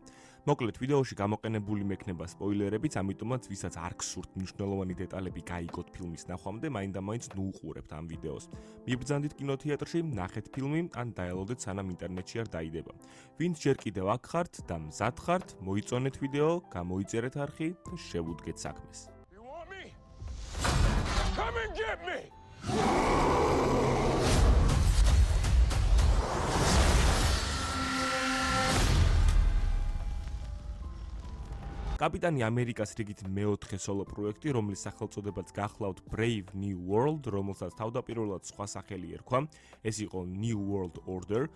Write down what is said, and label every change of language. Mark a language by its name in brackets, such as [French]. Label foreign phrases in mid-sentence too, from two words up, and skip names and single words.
[Georgian] მოკლედ ვიდეოში გამოყენებული მექნება სპოილერებიც, ამიტომაც ვისაც არ გსურთ მნიშვნელოვანი დეტალები გაიგოთ ფილმის ნახვამდე, მაინდა-მაინც ნუუყურებთ ამ ვიდეოს. მიბრძანდით კინოთეატრში, ნახეთ ფილმი, ან დაელოდეთ სანამ ინტერნეტში არ დაიდება. ვინც ჯერ კიდევ აქ ხართ და მზად ხართ, მოიწონეთ ვიდეო, გამოიწერეთ არხი და შევუდგეთ საქმეს. [English] Come and get me! [Georgian] კაპიტანი ამერიკას რიგით მეოთხე სოლო პროექტი, რომლის სახელწოდებაც გახლავთ Brave New World, რომელსაც თავდაპირველად სხვა სახელი ერქვა, ეს იყო New World Order.